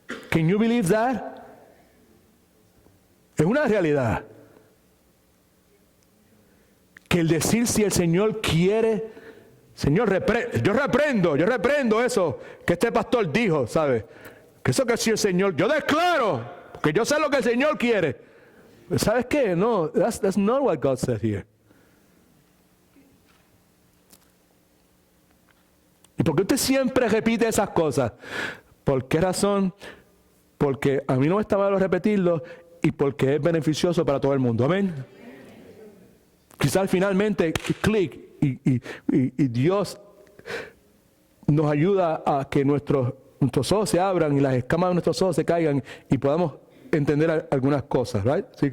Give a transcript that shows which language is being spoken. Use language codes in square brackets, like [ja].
[en] Can you believe that? [es] Es una realidad. Que el decir si el Señor quiere, Señor, yo reprendo eso que este pastor dijo, ¿sabe? Que eso que si el Señor, yo declaro, porque yo sé lo que el Señor quiere. ¿Sabes qué? [en] No, that's not what God said here. [es] ¿Y por qué usted siempre repite esas cosas? ¿Por qué razón? Porque a mí no me está malo repetirlo y porque es beneficioso para todo el mundo. Amén. Quizás finalmente, clic, y Dios nos ayuda a que nuestros ojos se abran y las escamas de nuestros ojos se caigan y podamos entender algunas cosas, ¿right?